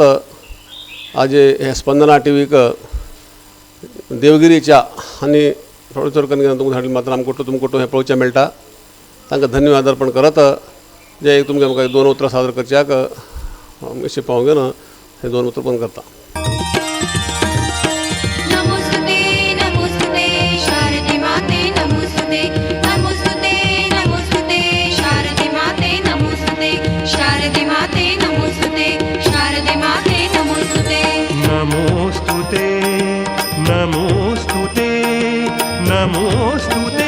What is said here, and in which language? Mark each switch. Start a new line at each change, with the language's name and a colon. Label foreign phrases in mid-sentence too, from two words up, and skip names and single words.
Konkani: आज हे स्पंदना टीव्हीक देवगिरीच्या आनी थोडे करून तुमकां धाडले मात्र आमकां तुमकां हें पळोवचें मेळटा. तांकां धन्यवाद अर्पण करत जे तुमकां म्हाका 2 उतरां सादर करच्याक अशें पावोंक घेवन हे 2 उतरां पूर्ण करता.
Sanskrit: नमोस्तुते नमोस्तुते शारदे माते नमोस्तुते नमोस्तुते नमोस्तुते शारदे माते नमोस्तुते शारदे माते नमोस्तुते शारदे माते नमोस्तुते नमोस्तुते नमोस्तुते नमोस्तुते